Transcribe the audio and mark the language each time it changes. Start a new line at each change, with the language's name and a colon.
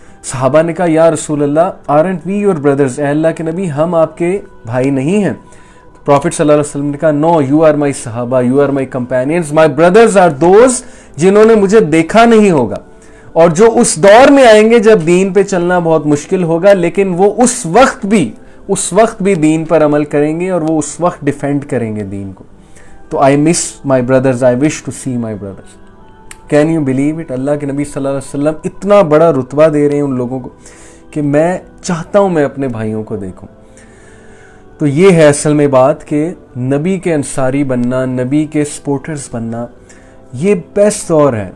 Urdu: صحابہ نے کہا یا رسول اللہ
English: aren't we your brothers؟
Urdu: اے اللہ کے نبی ہم آپ کے بھائی نہیں ہیں؟ پروفٹ صلی اللہ علیہ وسلم نے کہا
English: no, you are my صحابہ, you are my companions, my brothers are those
Urdu: جنہوں نے مجھے دیکھا نہیں ہوگا اور جو اس دور میں آئیں گے جب دین پہ چلنا بہت مشکل ہوگا لیکن وہ اس وقت بھی دین پر عمل کریں گے اور وہ اس وقت ڈیفینڈ کریں گے دین کو. تو
English: I miss my brothers, I wish to see my brothers. Can you believe it؟
Urdu: اللہ کے نبی صلی اللہ علیہ وسلم اتنا بڑا رتبہ دے رہے ہیں ان لوگوں کو کہ میں چاہتا ہوں میں اپنے بھائیوں کو دیکھوں. تو یہ ہے اصل میں بات کہ نبی کے انصاری بننا، نبی کے سپورٹرز بننا یہ بیسٹ دور ہے.